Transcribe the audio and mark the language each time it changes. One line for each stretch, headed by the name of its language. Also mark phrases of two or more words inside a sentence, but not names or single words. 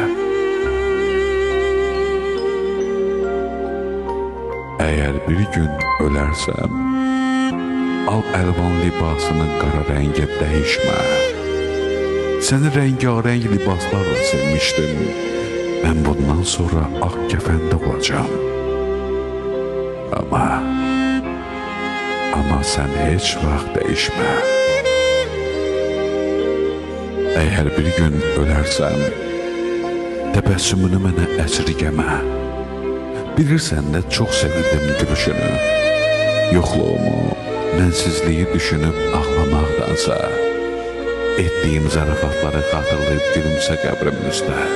Azerbaijani: Eğer bir gün ölərsəm, al əlvan libasını qara rəngə dəyişmə. Səni rəngarəng libaslarla sevmişdim, mən bundan sonra ağ kəfəndə olacağım.
Turkish: Ama sen hiç vaxt değişme. Eğer bir gün ölersem,
Azerbaijani: təbəssümünü mənə əsirgəmə. Bilirsən də çox sevirdim gülüşünü, yoxluğumu, mənsizliyi düşünüb ağlamaqdansa, etdiyim zarafatları xatırlayıb gülümsə qəbrimin üstə.